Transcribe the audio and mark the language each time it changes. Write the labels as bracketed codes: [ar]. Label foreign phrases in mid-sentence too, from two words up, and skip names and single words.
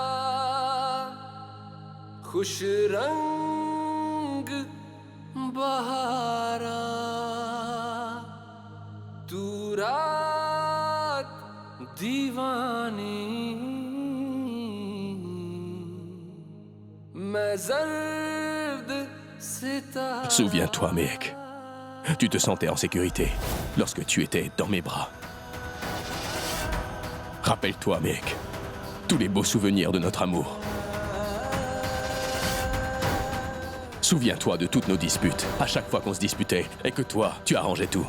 [hi] खुश रंग बहारा तू रात दीवानी मैं जर्द सितारा. [fr] Souviens-toi, Méhek. Tu te sentais en sécurité lorsque tu étais dans mes bras. Rappelle-toi, Méhek, tous les beaux souvenirs de notre amour. Souviens-toi de toutes nos disputes, à chaque fois qu'on se disputait, et que toi, tu arrangeais tout.